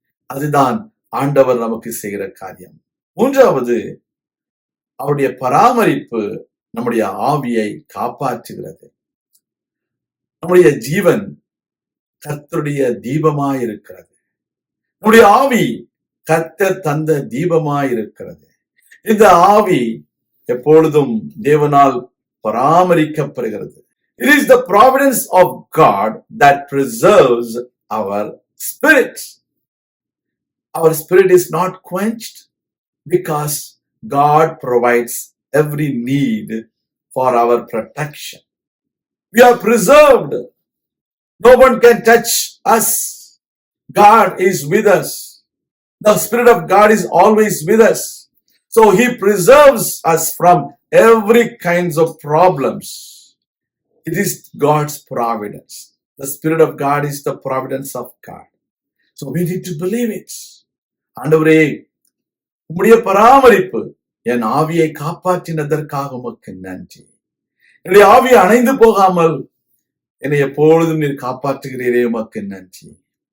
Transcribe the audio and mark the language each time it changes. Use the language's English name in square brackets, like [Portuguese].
[Tamil] அதுதான் ஆண்டவர் நமக்கு செய்கிற காரியம். மூன்றாவது, அவருடைய பராமரிப்பு நம்முடைய ஆவியை காப்பாற்றுகிறது. நம்முடைய ஜீவன் கர்த்தருடைய தீபமாயிருக்கிறது. நம்முடைய ஆவி கர்த்தர் தந்த தீபமாயிருக்கிறது. இந்த ஆவி எப்பொழுதும் தேவனால் பராமரிக்கப்படுகிறது. [English] It is the providence of God that preserves our spirit. Our spirit is not quenched because God provides every need for our protection. We are preserved. No one can touch us. God is with us. The Spirit of God is always with us. So He preserves us from every kinds of problems. It is God's providence. The Spirit of God is the providence of God. So we need to believe it. [Tamil] ஆண்டவரே, உம்முடைய பராமரிப்பு என் ஆவியை காப்பாற்றினதற்காக உமக்கு நன்றி. என்னுடைய ஆவியை அணைந்து போகாமல் என்னை எப்பொழுதும் நீர் காப்பாற்றுகிறீரே, உமக்கு நன்றி.